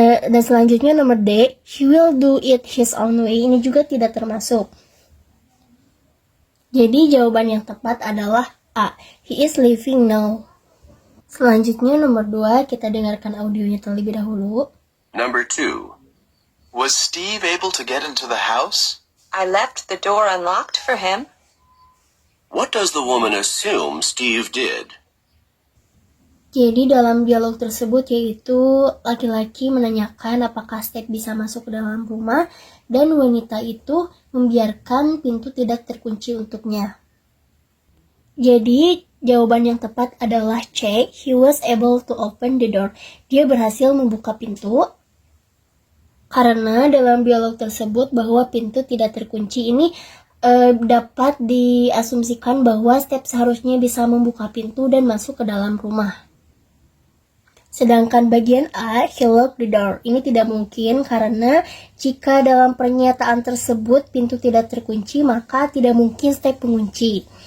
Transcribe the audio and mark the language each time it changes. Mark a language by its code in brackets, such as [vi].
[id] Dan selanjutnya nomor D, [en] he will do it his own way. [id] Ini juga tidak termasuk. Jadi jawaban yang tepat adalah A. [en] He is leaving now. [id] Selanjutnya nomor 2, kita dengarkan audionya terlebih dahulu. [en] Number 2. Was Steve able to get into the house? I left the door unlocked for him. What does the woman assume Steve did? [id] Jadi dalam dialog tersebut yaitu laki-laki menanyakan apakah Steve bisa masuk ke dalam rumah dan wanita itu membiarkan pintu tidak terkunci untuknya. Jadi jawaban yang tepat adalah C. [en] He was able to open the door. [id] Dia berhasil membuka pintu. Karena dalam dialog tersebut bahwa pintu tidak terkunci ini dapat diasumsikan bahwa Steve seharusnya bisa membuka pintu dan masuk ke dalam rumah. Sedangkan bagian A, [en] he locked the door. [id] Ini tidak mungkin karena jika dalam pernyataan tersebut pintu tidak terkunci, maka tidak mungkin Steve mengunci.